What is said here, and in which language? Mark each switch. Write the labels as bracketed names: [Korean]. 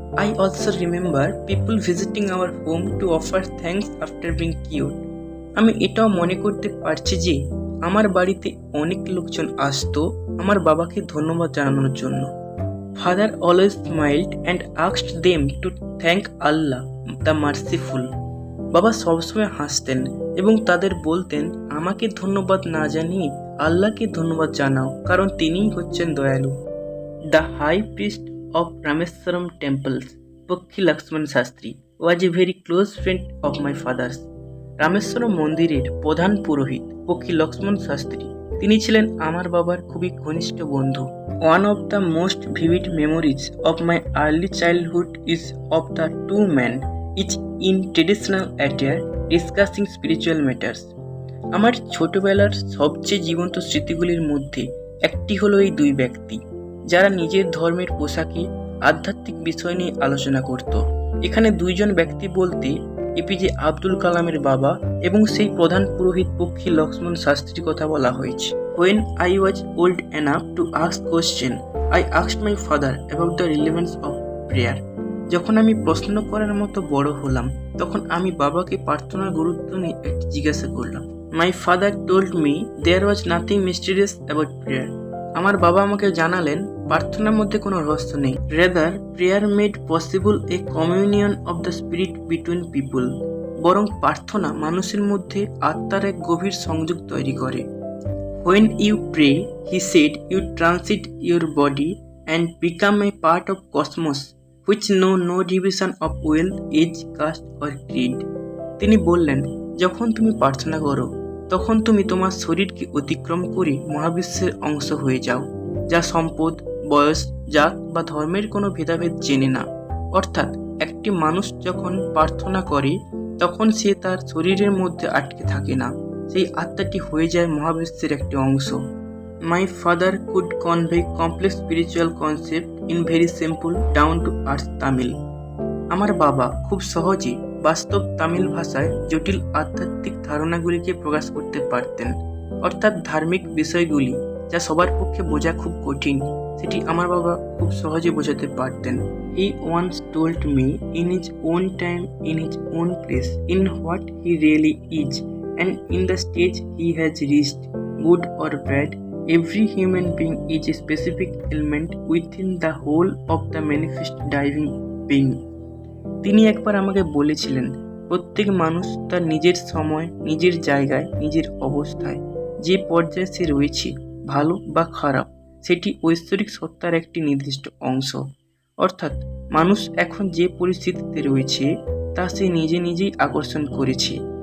[English] I also remember people visiting our home to offer thanks after being cured. [Bangla] আমি এটাও মনে করতে পারছি যে আমার বাড়িতে অনেক লোকজন আসতো আমার বাবাকে ধন্যবাদ জানানোর জন্য। [English] Father always smiled and asked them to thank Allah, the merciful. [Bangla] বাবা সবসময় হাসতেন এবং তাদের বলতেন, আমাকে ধন্যবাদ না জানিয়ে আল্লাহকে ধন্যবাদ জানাও, কারণ তিনিই হচ্ছেন দয়ালু। [English] The high priest of Rameswaram temples, Pokhi Lakshman Shastri, was a very close friend of my father's. [Bangla] Rameswaram মন্দিরের প্রধান পুরোহিত পক্ষী লক্ষ্মণ শাস্ত্রী, তিনি ছিলেন আমার বাবার খুবই ঘনিষ্ঠ বন্ধু। [English] One of the most vivid memories of my early childhood is of the two men, each in traditional attire, discussing spiritual matters. [Bangla] আমার ছোটবেলার সবচেয়ে জীবন্ত স্মৃতিগুলির মধ্যে একটি হলো এই দুই ব্যক্তি যারা নিজের ধর্মের পোশাকে আধ্যাত্মিক বিষয় নিয়ে আলোচনা করত। এখানে দুইজন ব্যক্তি বলতে এপিজে আব্দুল কালামের বাবা এবং সেই প্রধান পুরোহিত পক্ষী লক্ষ্মণ শাস্ত্রীর কথা বলা হয়েছে। [English] When I was old enough to ask question, I asked my father about the relevance of prayer. [Bangla] যখন আমি প্রশ্ন করার মতো বড় হলাম, তখন আমি বাবাকে প্রার্থনার গুরুত্ব নিয়ে একটি জিজ্ঞাসা করলাম। [English] My father told me there was nothing mysterious about prayer. [Bangla] আমার বাবা আমাকে জানালেন প্রার্থনার মধ্যে কোনো রহস্য নেই। [English] Rather, prayer made possible a communion of the spirit between people. [Bangla] বরং প্রার্থনা মানুষের মধ্যে আত্মার এক গভীর সংযোগ তৈরি করে। [English] When you pray, he said, you transit your body and become a part of cosmos, which know no division of wealth, age, caste or creed. [Bangla] তিনি বললেন, যখন তুমি প্রার্থনা করো, তখন তুমি তোমার শরীরকে অতিক্রম করে মহাবিশ্বের অংশ হয়ে যাও, যা সম্পদ, বয়স, জাত বা ধর্মের কোনো ভেদাভেদ জেনে না। অর্থাৎ একটি মানুষ যখন প্রার্থনা করে, তখন সে তার শরীরের মধ্যে আটকে থাকে না, সেই আত্মাটি হয়ে যায় মহাবিশ্বের একটি অংশ। [English] My father could convey complex spiritual concept in very simple down to earth Tamil. [Bangla] আমার বাবা খুব সহজে বাস্তব তামিল ভাষায় জটিল আধ্যাত্মিক ধারণাগুলিকে প্রকাশ করতে পারতেন। অর্থাৎ ধার্মিক বিষয়গুলি যা সবার পক্ষে বোঝা খুব কঠিন, সেটি আমার বাবা খুব সহজে বোঝাতে পারতেন। [English] He once told me in his own time, in his own place, in what he really is, and in the stage he has reached, good or bad, every human being is a specific element within the whole of the manifest diving being. [Bangla] তিনি একবার আমাকে বলেছিলেন, প্রত্যেক মানুষ তার নিজের সময়, নিজের জায়গায়, নিজের অবস্থায় যে পর্যায়ে সে রয়েছে, ভালো বা খারাপ, সেটি ঐশ্বরিক সত্তার একটি নির্দিষ্ট অংশ। অর্থাৎ মানুষ এখন যে পরিস্থিতিতে রয়েছে তা সে নিজে নিজেই আকর্ষণ করেছে।